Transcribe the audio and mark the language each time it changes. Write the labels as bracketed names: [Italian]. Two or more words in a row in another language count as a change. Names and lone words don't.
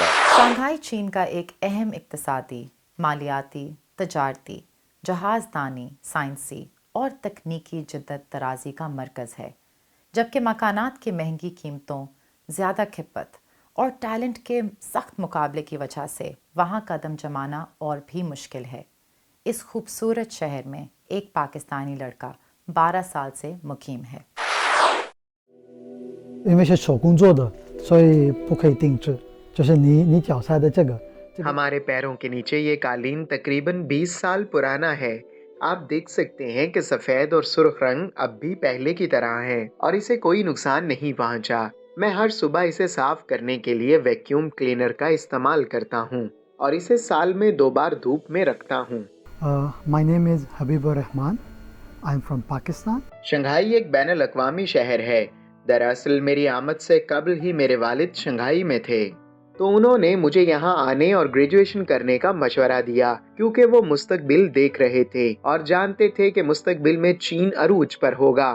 [Urdu] شنگھائی چین کا ایک اہم اقتصادی، مالیاتی، تجارتی، جہاز دانی، سائنسی اور تکنیکی جدت طرازی کا مرکز ہے، جبکہ مکانات کی مہنگی قیمتوں، زیادہ کھپت اور ٹیلنٹ کے سخت مقابلے کی وجہ سے وہاں قدم جمانا اور بھی مشکل ہے۔ اس خوبصورت شہر میں ایک پاکستانی لڑکا 12 سال سے مقیم ہے۔ [Chinese] 因为是手工做的，所以不可以定制，就是你脚踩的这个。 [Urdu] ہمارے پیروں کے نیچے یہ قالین تقریباً 20 سال پرانا ہے۔ آپ دیکھ سکتے ہیں کہ سفید اور سرخ رنگ اب بھی پہلے کی طرح ہے اور اسے کوئی نقصان نہیں پہنچا۔ میں ہر صبح اسے صاف کرنے کے لیے ویکیوم کلینر کا استعمال کرتا ہوں اور اسے سال میں 2 بار دھوپ میں رکھتا ہوں۔ [English] My name is Habib Rahman I'm from Pakistan. [Urdu] شنگھائی ایک بین الاقوامی شہر ہے۔ دراصل میری آمد سے قبل ہی میرے والد شنگھائی میں تھے، تو انہوں نے مجھے یہاں آنے اور گریجویشن کرنے کا مشورہ دیا، کیونکہ وہ مستقبل دیکھ رہے تھے اور جانتے تھے کہ مستقبل میں چین عروج پر ہوگا.